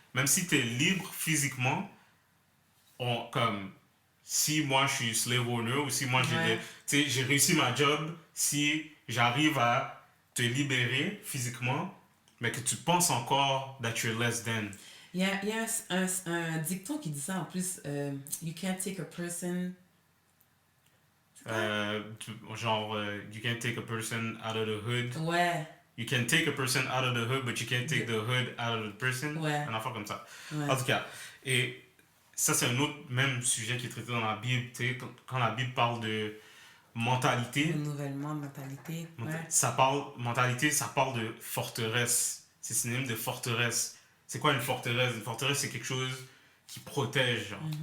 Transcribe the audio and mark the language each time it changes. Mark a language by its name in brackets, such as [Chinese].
[French] Même si tu es libre physiquement, comme si moi je suis [English] slave owner [French] ou si moi j'ai réussi ma job, si j'arrive à te libérer physiquement, mais que tu penses encore [English] that you're less than. [French] Il y a un dicton qui dit ça en plus. [English] You can't take a person. You can't take a person out of the hood. [French] Ouais. [English] You can take a person out of the hood, but you can't take the hood out of the person. [French] Ouais. Un affaire comme ça. Ouais. En tout cas, et ça c'est un autre même sujet qui est traité dans la Bible. Tu sais, quand la Bible parle de mentalité, Renouvellement de mentalité. Ouais. ça parle de forteresse. C'est synonyme de forteresse. C'est quoi une forteresse? Une forteresse, c'est quelque chose qui protège. Genre.